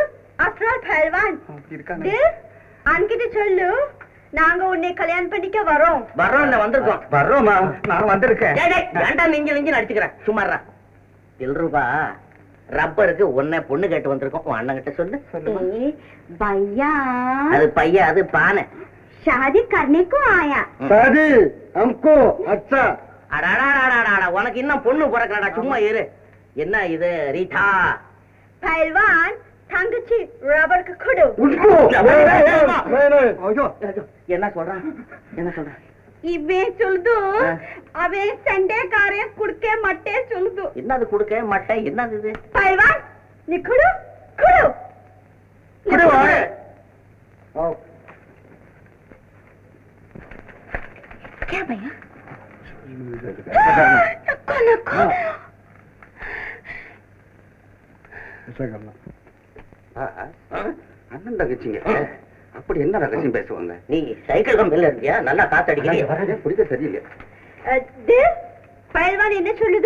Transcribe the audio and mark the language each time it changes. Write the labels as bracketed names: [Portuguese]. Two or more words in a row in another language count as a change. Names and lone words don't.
[English] after all [Tamil] பஹல்வான் அன்கிட்ட சொல்லு, நாங்க உன்னை கல்யாணம் பண்ணிக்க வரோம். வர்றோம் இல்ல வந்திருக்கோம். வர்றோமா? நான் வந்திருக்கேன். ஏண்டா நெஞ்சு நடிச்சுக்கிறேன், சும்மாறா. ரூபா ரப்பருக்கு உன்னை பொண்ணு கேட்டு வந்திருக்கோம். உன் அண்ணன் கிட்ட சொல்லு. [Hindi] भैया [Tamil] அது பையா, அது பானை. [Hindi] शादी करने को आया. शादी हमको अच्छा. [Tamil] அடாடாடாடாடா, உனக்கு இன்னும் பொண்ணு பிறக்கலடா, சும்மா இரு. என்ன இது ரீட்டா? पहलवान தங்கச்சி ரப்பருக்கு கொடு. என்ன சொல்றான்? என்ன சொல்றான்? இவன் சொல்லுது அவன் சண்டைக்காரே குடுக்க மாட்டே சொல்லுது. என்னது குடுக்க மாட்டே? என்னது இது? பஹல்வான் நீ கொடு கொடு கொடு. [Hindi] क्या भैया? [Tamil] அண்ணன் தங்கச்சிங்க அப்படி என்ன ரகசியம் பேசுவாங்க? நீ சைக்கிள் கம்பில இருந்தியா? நல்லா காத்தடிக்கிறீங்க. புரியுது, சரியில்லை. பஹல்வான் என்ன சொல்லுது?